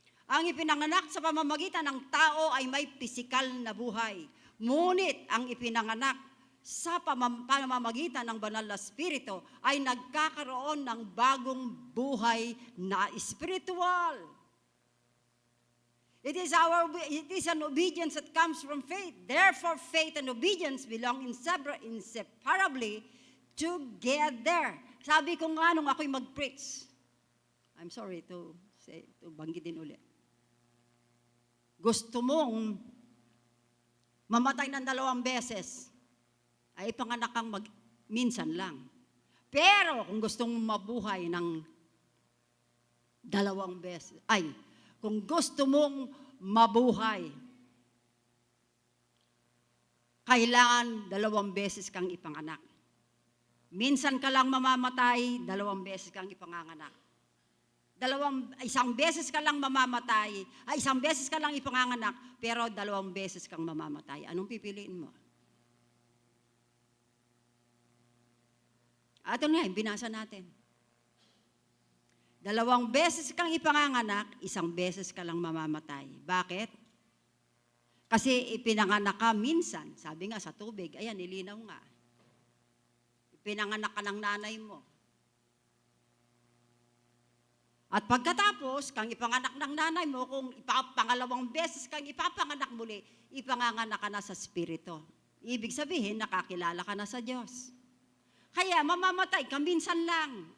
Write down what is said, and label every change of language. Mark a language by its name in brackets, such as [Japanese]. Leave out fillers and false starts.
[Filipino] Ang ipinanganak sa pamamagitan ng tao ay may pisikal na buhay. Ngunit ang ipinanganak sa pamamagitan ng banal na spirito ay nagkakaroon ng bagong buhay na spiritual. [English] It is an obedience that comes from faith. Therefore, faith and obedience belong inseparably together. [Filipino] Sabi ko nga nung ako'y mag-preach, [English] I'm sorry to [Filipino] banggitin ulit. Gusto mong mamatay ng 2 beses, ay ipanganak kang minsan lang. Pero kung gusto mong mabuhay ng 2 beses, kung gusto mong mabuhay, kailangan 2 beses kang ipanganak. Minsan ka lang mamamatay, 2 beses kang ipanganganak. 1 beses ka lang mamamatay, 1 beses ka lang ipanganganak, pero 2 beses kang mamamatay. Anong pipiliin mo? Ito nga, binasa natin. 2 beses kang ipanganganak, 1 beses ka lang mamamatay. Bakit? Kasi ipinanganak ka minsan, sabi nga sa tubig, ayan, nilinaw nga. Ipinanganak ka ng nanay mo. At pagkatapos, kang ipanganak ng nanay mo, kung pangalawang beses kang ipapanganak muli, ipanganganak ka na sa Espiritu. Ibig sabihin, nakakilala ka na sa Diyos. Kaya mamamatay ka minsan lang.